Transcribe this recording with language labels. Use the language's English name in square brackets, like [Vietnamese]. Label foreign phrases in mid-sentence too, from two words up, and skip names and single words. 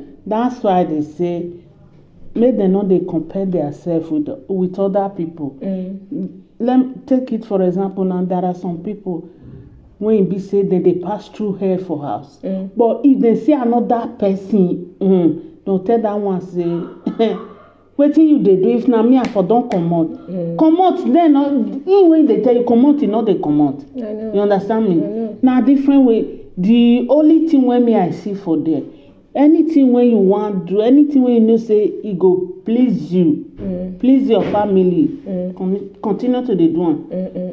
[Nigerian Pidgin] That's why they say make them not they compare themselves with other people. Let me take it for example now. There are some people when it be say that they pass through hell for house. But if they see another person, they'll tell that one say, wetin you dey do if na me I for don comot then when they tell you comot, you know they comot. You understand me? Now different way. The only thing when me I see for there. Anything when you want do, anything when you know say it go please you, please your family, continue to dey do am.